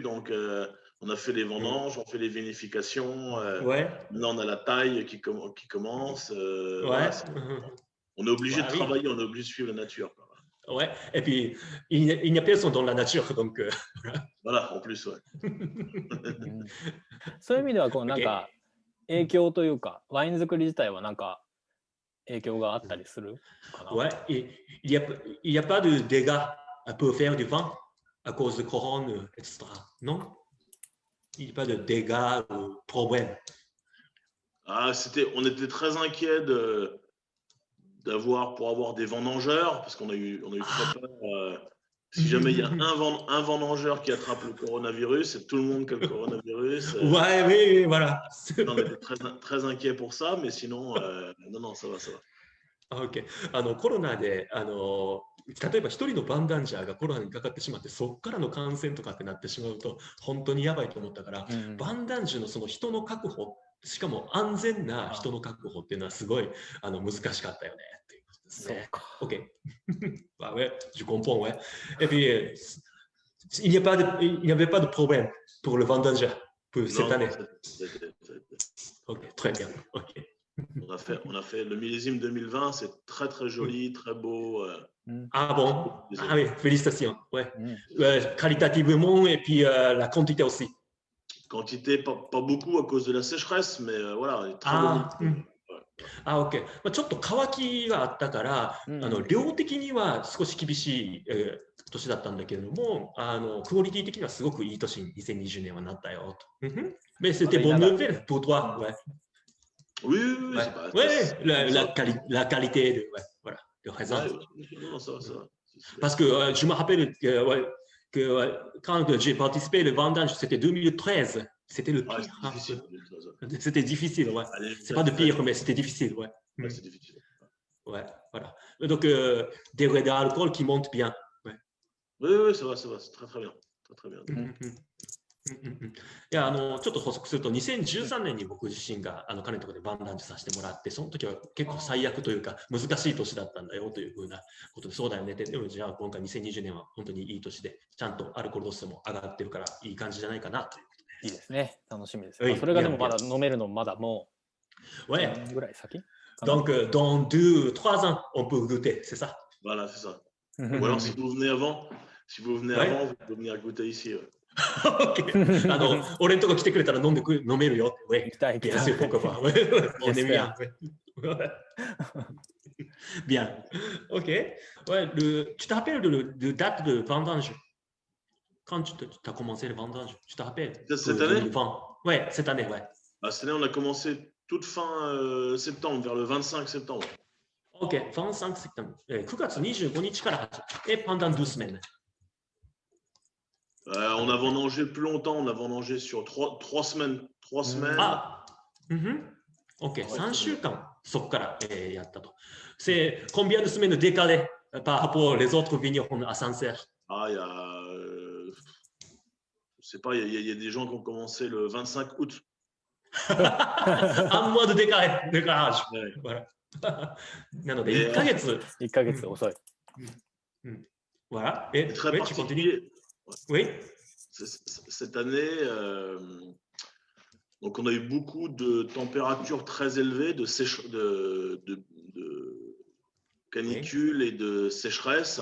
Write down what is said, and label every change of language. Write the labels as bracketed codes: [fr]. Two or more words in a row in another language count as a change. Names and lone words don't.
[fr] Donc, on a fait les vendanges, on fait les vinifications. Maintenant, on a la taille qui commence. On est obligé de travailler, on est obligé de suivre la nature. Et puis, il n'y a personne dans la nature. Donc, voilà, en plus, [ja] そういう意味ではなんか影響というかワイン作り自体はなんか影響があったりするかな。 [fr] Ouais, et il y a pas de dégâts à peu faire du vent à cause de couronne, etc. Non? Il n'y a pas de dégâts ou problèmes. On était très inquiets pour avoir des vendangeurs, parce qu'on a eu très peur. Si jamais il y a un vendangeur qui attrape le coronavirus, c'est tout le monde qui a le coronavirus. Ouais, oui, voilà. On était très, très inquiets pour ça, mais sinon, non, ça va. [ja] OK。コロナで、例えば一人のバンダンジャーがコロナにかかってしまって、そこからの感染とかってなってしまうと、本当にやばいと思ったから、バンダンジュのその人の確保、しかも安全な人の確保っていうのはすごい難しかったよねっていうことですね。OK。 [fr] bah ouais, je comprends, ouais. Et puis, il n'y avait pas de problème pour le vendangeur pour cette année. OK, très bien. OK. On a fait le millésime 2020, c'est très très joli, très beau. Ah bon? Ah oui, félicitations. Ouais. Qualitativement et puis la quantité aussi. Quantité, pas beaucoup à cause de la sécheresse, mais voilà, très bonne. [ja] OK。ちょっと乾きがあったから、量的には少し厳しい、年だったんだけれども、クオリティ的にはすごくいい年に2020年はなったよと。 [fr] Mais c'était bonne nouvelle pour toi. [ja] Ouais. [fr] Oui, la qualité de, voilà, de raisin. Non, ça. Parce que je me rappelle que quand j'ai participé au vendange, c'était 2013. C'était le pire. C'était difficile, ouais. C'est pas de pire, mais c'était difficile, ouais. C'est difficile. Ouais, voilà. Donc, des degrés d'alcool qui montent bien. Ouais. Oui, ça va. C'est très, très bien. Très bien. [ja] いやちょっと補足すると2013年に僕自身が彼のところでバンダンジュさせてもらって、その時は結構最悪というか難しい年だったんだよというふうなことで、そうだよねって。でもじゃあ今回2020年は本当にいい年で、ちゃんとアルコール度数も上がってるからいい感じじゃないかなということで。いいですね。楽しみです。それがでもまだ飲めるのまだもう 1 ぐらい先。 [fr] Donc dans 2-3 ans on peut goûter, c'est ça? Voilà, c'est ça. Ou alors si vous venez avant, vous pouvez venir goûter ici. [ja] OK。俺のとこ来てくれたら飲めるよ。行きたい。 [fr] Bien sûr, pourquoi pas. On est bien. Bien. OK. Ouais, tu te rappelles de date de vendange? Quand tu as commencé le vendange, tu te rappelles? Cette année? Ouais, cette année, ouais. Cette année, on a commencé toute fin septembre, vers le 25 septembre. OK, 25 septembre. [ja] 9 月25日から始めて、 [fr] pendant 2 semaines. On a vendangé plus longtemps, on a vendangé sur 3 semaines. 3 semaines. Ah, OK, [ja] 3週間、そこから、やったと。 [fr] C'est combien de semaines décalées par rapport aux autres vignerons à Sancerre? Je sais pas, il y a des gens qui ont commencé le 25 août. Un mois de décalage. Voilà. [ja] なので、1ヶ月遅い。 [fr] Voilà. Et très particulier. Oui. Cette année, donc on a eu beaucoup de températures très élevées, de canicule et de sécheresse.